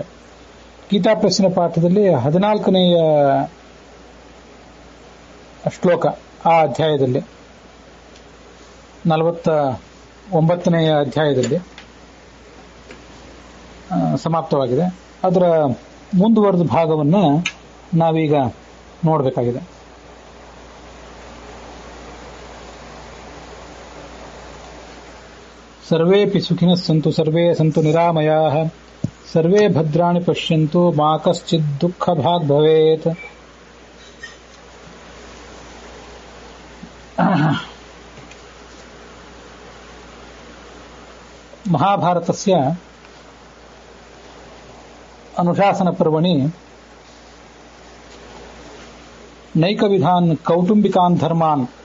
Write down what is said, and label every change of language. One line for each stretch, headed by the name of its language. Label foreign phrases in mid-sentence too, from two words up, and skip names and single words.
Kannada: ಗೀತಾಪ್ರಶ್ನ ಪಾಠದಲ್ಲಿ 14ನೇಯ ಶ್ಲೋಕ ಆ ಅಧ್ಯಾಯದಲ್ಲಿ, 49ನೇಯ ಅಧ್ಯಾಯದಲ್ಲಿ ಸಮಾಪ್ತವಾಗಿದೆ. ಅದರ ಮುಂದುವರೆದ ಭಾಗವನ್ನು ನಾವೀಗ ನೋಡಬೇಕಾಗಿದೆ.
Sanskrit: ಸರ್ವೇಪಿ ಸುಖಿನಃ ಸಂತು ಸರ್ವೇ ಸಂತು ನಿರಾಮಯಾಃ ಸರ್ವೇ ಭದ್ರಾಣಿ ಪಶ್ಯಂತು ಮಾ ಕಶ್ಚಿತ್ ದುಃಖ ಭಾಗ್ ಭವೇತ್. ಮಹಾಭಾರತಸ್ಯ ಅನುಶಾಸನ ಪರ್ವಣಿ ನೈಕವಿಧಾನ್ ಕೌಟುಂಬಿಕಾನ್ ಧರ್ಮಾನ್